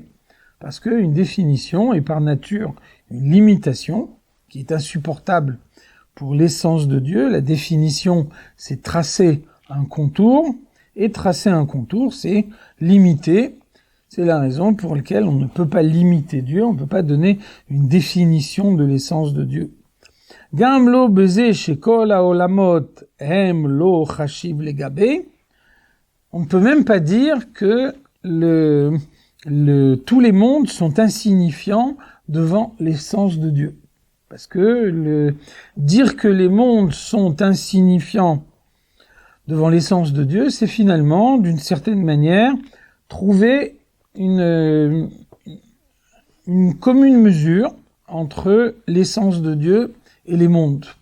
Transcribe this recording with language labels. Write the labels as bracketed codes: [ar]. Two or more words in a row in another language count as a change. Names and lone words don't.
[fr] Parce qu'une définition est par nature une limitation qui est insupportable pour l'essence de Dieu. La définition, c'est tracer un contour, et tracer un contour, c'est limiter. C'est la raison pour laquelle on ne peut pas limiter Dieu, on ne peut pas donner une définition de l'essence de Dieu. [he] גם לא בזה שכל העולמות הם לא חשיב לגבי. [fr] On ne peut même pas dire que tous les mondes sont insignifiants devant l'essence de Dieu. Parce que dire que les mondes sont insignifiants devant l'essence de Dieu, c'est finalement, d'une certaine manière, trouver une commune mesure entre l'essence de Dieu et les mondes.